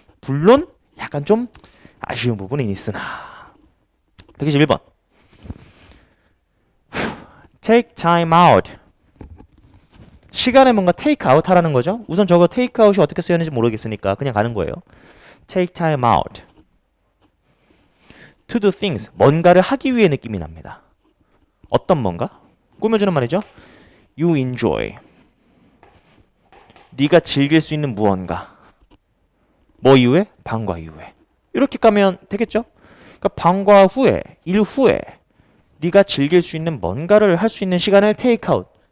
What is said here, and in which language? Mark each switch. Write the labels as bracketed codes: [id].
[ko] 물론 약간 좀 아쉬운 부분은 있으나 121번 [en] Take time out. [ko] 시간에 뭔가 take out 하라는 거죠. 우선 저거 take out이 어떻게 쓰였는지 모르겠으니까 그냥 가는 거예요. [en] Take time out to do things. [ko] 뭔가를 하기 위해 느낌이 납니다. 어떤 뭔가? 꾸며주는 말이죠. [en] You enjoy. [ko] 네가 즐길 수 있는 무언가. 뭐 이후에? 방과 이후에. 이렇게 가면 되겠죠? 그러니까 방과 후에, 일 후에 네가 즐길 수 있는 뭔가를 할 수 있는 시간을 take out.